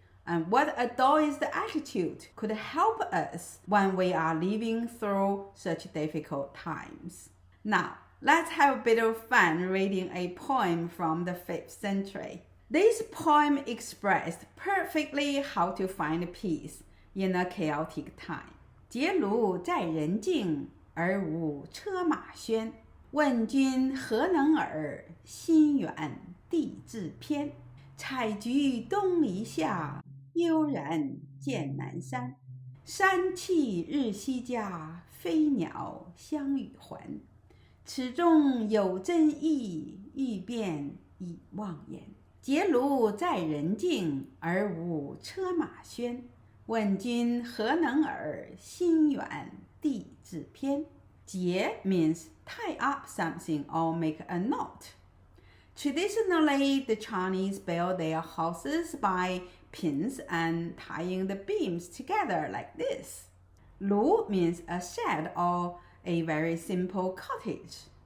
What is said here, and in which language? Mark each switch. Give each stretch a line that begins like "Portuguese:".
English: And what a Daoist attitude could help us when we are living through such difficult times. Now, let's have a bit of fun reading a poem from the 5th century. This poem expressed perfectly how to find peace in a chaotic time.
Chinese: 结庐在人境，而无车马喧。问君何能尔？心远地自偏。采菊东篱下，悠然见南山。山气日夕佳，飞鸟相与还。此中有真意，欲辨已忘言。结庐在人境，而无车马喧。问君何能尔？心远地自偏。
English: 结 means tie up something or make a knot. Traditionally, the Chinese build their houses by pins and tying the beams together like this. Lu means a shed or a very simple cottage.